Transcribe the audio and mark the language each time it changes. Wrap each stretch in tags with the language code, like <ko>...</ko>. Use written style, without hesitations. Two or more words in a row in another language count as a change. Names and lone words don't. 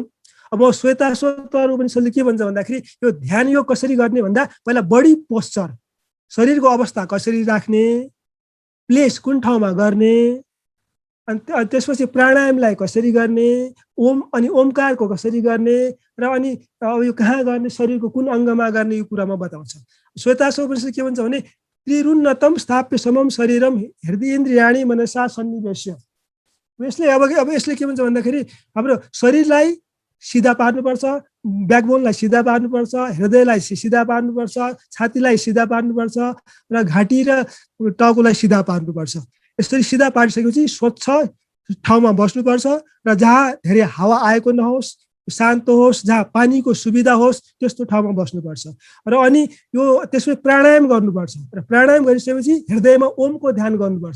<ne>अब श्वेताश्वतर उपनिषदले के भन्छ भन्दाखेरि यो ध्यान योग कसरी गर्ने भन्दा पहिला</ne> <en>body posture,</en> <ne>शरीरको अवस्था कसरी राख्ने, प्लेस कुन ठाउँमा गर्ने, अनि त्यसपछि प्राणायामलाई कसरी गर्ने, अनि ओमकारको कसरी गर्ने र अनि अब यो कहाँ गर्ने, शरीरको कुन अङ्गमा गर्ने, यो कुरामा बताउँछ। श्वेताश्वतर उपनिषद के भन्छ भने</ne> <sa>त्रिरुन्नतम स्थाप्य समम शरीरम हृदयेन्द्रियाणि मनसा सन्निवेश्य।</sa> <ne>यसले के भन्छ भन्दाखेरि हाम्रो शरीरलाई सिधा पार्नुपर्छ, ब्याकबोनलाई सिधा पार्नुपर्छ, हृदयलाई सिधा पार्नुपर्छ, छातीलाई सिधा पार्नुपर्छ र घाँटी र टाउकोलाई सिधा पार्नुपर्छ। यसरी सिधा पारिसकेपछि स्वच्छ ठाउँमा बस्नुपर्छ र जहाँ धेरै हावा आएको नहोस्, शान्त होस्, जहाँ पानीको सुविधा होस् त्यस्तो ठाउँमा बस्नुपर्छ र अनि यो त्यसपछि प्राणायाम गर्नुपर्छ र प्राणायाम गरिसकेपछि हृदयमा ओमको ध्यान गर्नुपर्छ।</ne>